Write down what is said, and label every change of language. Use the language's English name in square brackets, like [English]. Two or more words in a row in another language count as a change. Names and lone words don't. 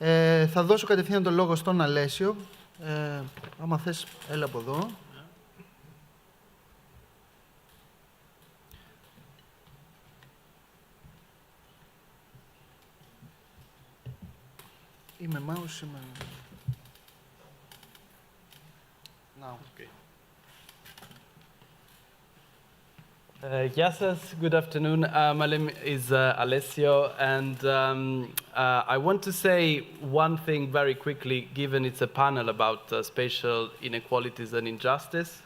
[Greek] Θα δώσω κατευθείαν τον λόγο στον Αλέσιο. Άμα θες, έλα από εδώ. Είμαι mouse, είμαι... [English] Now. Okay. Yes, good afternoon. My name is Alessio, and I want to say one thing very quickly, given it's a panel about spatial inequalities and injustice.